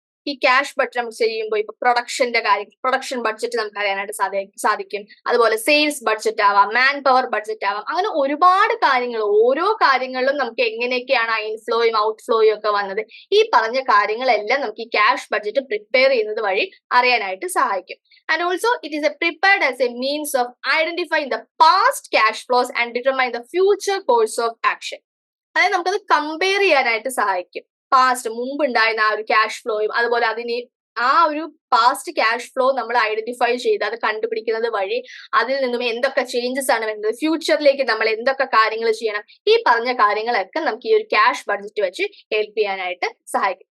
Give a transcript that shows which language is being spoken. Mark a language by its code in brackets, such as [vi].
[ml] ഈ cash budget നമുക്ക് ചെയ്യുമ്പോൾ ഇപ്പൊ പ്രൊഡക്ഷന്റെ കാര്യം, പ്രൊഡക്ഷൻ ബഡ്ജറ്റ് നമുക്ക് അറിയാനായിട്ട് സാധിക്കും. അതുപോലെ സെയിൽസ് ബഡ്ജറ്റ് ആവാം, മാൻ പവർ ബഡ്ജറ്റ് ആവാം. അങ്ങനെ ഒരുപാട് കാര്യങ്ങൾ, ഓരോ കാര്യങ്ങളിലും നമുക്ക് എങ്ങനെയൊക്കെയാണ് ആ ഇൻഫ്ലോയും ഔട്ട്ഫ്ലോയും ഒക്കെ വന്നത്, ഈ പറഞ്ഞ കാര്യങ്ങളെല്ലാം നമുക്ക് ഈ ക്യാഷ് ബഡ്ജറ്റ് പ്രിപ്പയർ ചെയ്യുന്നത് വഴി അറിയാനായിട്ട് സഹായിക്കും. [en] And also it is prepared as a means of identifying the past cash flows and determine the future course of action. [ml] അതായത് നമുക്കത് കമ്പയർ ചെയ്യാനായിട്ട് സഹായിക്കും. പാസ്റ്റ് മുമ്പ് ഉണ്ടായിരുന്ന ആ ഒരു ക്യാഷ് ഫ്ലോയും അതുപോലെ അതിന് ആ ഒരു പാസ്റ്റ് ക്യാഷ് ഫ്ലോ നമ്മൾ ഐഡന്റിഫൈ ചെയ്ത് അത് കണ്ടുപിടിക്കുന്നത് വഴി അതിൽ നിന്നും എന്തൊക്കെ ചേഞ്ചസ് ആണ് വരുന്നത്, ഫ്യൂച്ചറിലേക്ക് നമ്മൾ എന്തൊക്കെ കാര്യങ്ങൾ ചെയ്യണം, ഈ പറഞ്ഞ കാര്യങ്ങളൊക്കെ നമുക്ക് ഈ ഒരു ക്യാഷ് ബഡ്ജറ്റ് വെച്ച് ഹെൽപ്പ് ചെയ്യാനായിട്ട് സഹായിക്കും.